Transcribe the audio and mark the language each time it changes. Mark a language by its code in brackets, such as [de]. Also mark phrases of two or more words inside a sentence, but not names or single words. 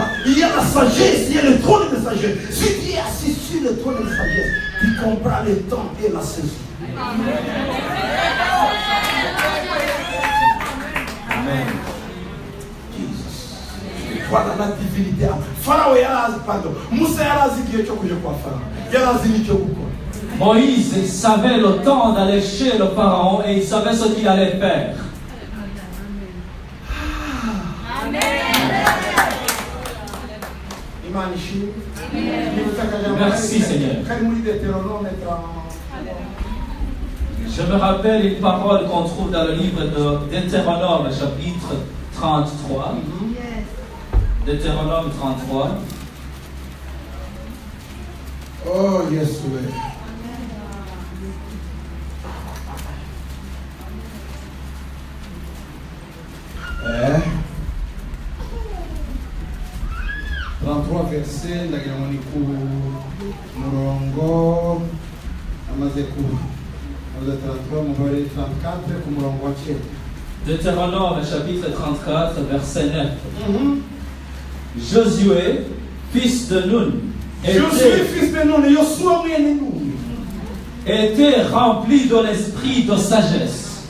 [fr] Il y a la sagesse, il y a le trône de sagesse. Si tu es assis sur le trône de sagesse, tu comprends le temps et la saison. Amen. Jesus. Voilà la divinité. [rn] Pharaon yarazi, pardon. Musa yarazi igihe cyo kuja kwa Pharaon. Yarazi n'icyo gukora. [fr] Moïse savait le temps d'aller chez le pharaon et il savait ce qu'il allait faire. Merci Seigneur. Je me rappelle une parole qu'on trouve dans le livre de Deutéronome, chapitre 33. Deutéronome 33. [en] Oh, yes, Lord. [rn] 33 verset ndagira ngo ni ku murongo amaze ku 33 mubare 34 ku murongo wa 9. [fr] Deutéronome chapitre 34 verset 9. Josué fils de Nun était rempli de l'esprit de sagesse.